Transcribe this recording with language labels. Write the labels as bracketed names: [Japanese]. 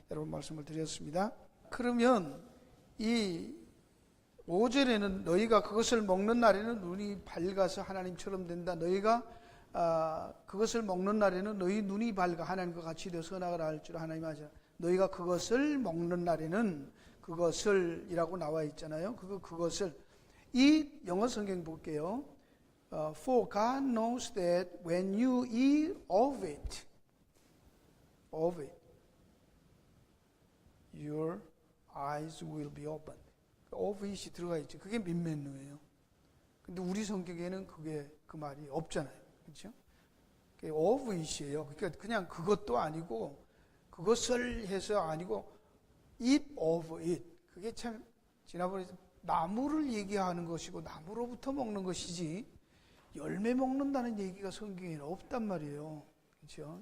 [Korean] 여러분 말씀을 드렸습니다. 그러면 이 5절에는 너희가 그것을 먹는 날에는 눈이 밝아서 하나님처럼 된다. 너희가 그것을 먹는 날에는 너희 눈이 밝아 하나님과 같이 되어 선악을 알 줄 하나님 하자. 너희가 그것을 먹는 날에는 그것을 이라고 나와 있잖아요. 그것을 이 영어 성경 볼게요. [English] For God knows that when you eat of it, your eyes will be opened. of it [Korean] 이 들어가 있죠. 그게 민멘누예요. 근데 우리 성경에는 그게 그 말이 없잖아요. 그렇죠? [English] of it [Korean] 이에요. 그러니까 그냥 그것도 아니고 그것을 해서 아니고 [English] eat of it. [Korean] 그게 참 지난번에 나무를 얘기하는 것이고 나무로부터 먹는 것이지 열매 먹는다는 얘기가 성경에는 없단 말이에요. 그렇죠?